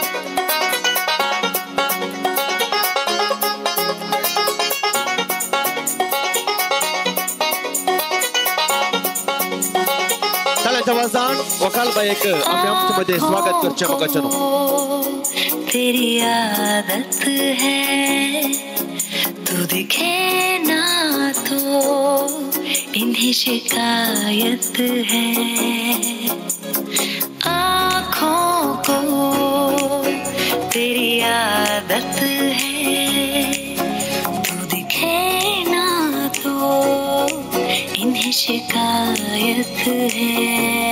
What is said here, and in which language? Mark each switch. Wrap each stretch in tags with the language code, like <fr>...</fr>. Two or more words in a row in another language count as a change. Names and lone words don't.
<kok>ताळ्यांच्या आवाजान व्हंकलबायेक आमी आमचे मदें स्वागत करचें मोगाचें न्हू.</kok> <hi>तेरी आदत है तू दिखे ना तो इन्हें शिकायत है. आँखों को तेरी आदत है तू दिखे ना तो इन्हें शिकायत है.</hi>